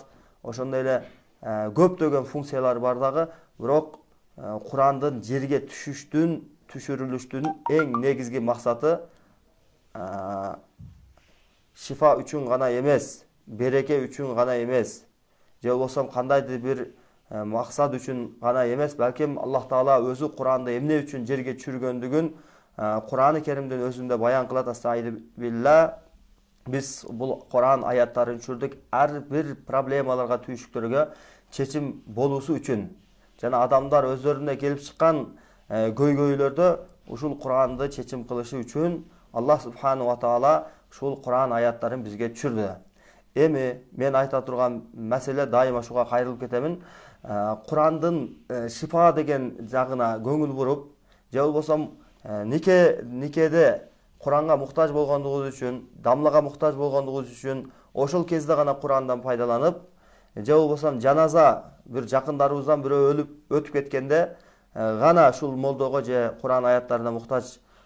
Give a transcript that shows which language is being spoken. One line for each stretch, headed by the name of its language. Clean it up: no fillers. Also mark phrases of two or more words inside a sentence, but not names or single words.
Kyrgyz: Ошондой эле көптөгөн функциялары бар дагы, бирок Кур'андын жерге түшүрүлүштүн эң негизги максаты шифа үчүн гана эмес, береке үчүн гана эмес, же болбосо кандайдыр бир максат үчүн гана эмес, балким Аллах таала өзү Кур'анды эмне үчүн жерге түшүргөндүгүн Кур'ан-ы Керимдин өзүндө баян кылат.
Arabic: أستعيذ بالله.
Kyrgyz: Биз бул Кур'ан аяттарын түшүрдүк ар бир проблемаларга, түйшүктөргө чечим болуусу үчүн. Жана адамдар өздөрүнө келип чыккан көйгөйлөрдө ушул Кур'анды чечим кылышы үчүн Аллах
Arabic: سبحانه وتعالى
Kyrgyz: ушул Кур'ан аяттарын бизге түшүрдү. Эми мен айта турган маселе, дайыма ушуга кайрылып кетемин. Кур'андын шифа деген жагына көңүл буруп, же болбосо никеде Кур'анга муктаж болгондугубуз үчүн, дамлага муктаж болгондугубуз үчүн ошол кезде гана Кур'андан пайдаланып, же болбосо жаназа бир жакындарыбыздан бирөө өлүп өтүп кеткенде гана ушул молдого же Кур'ан аяттарына муктаж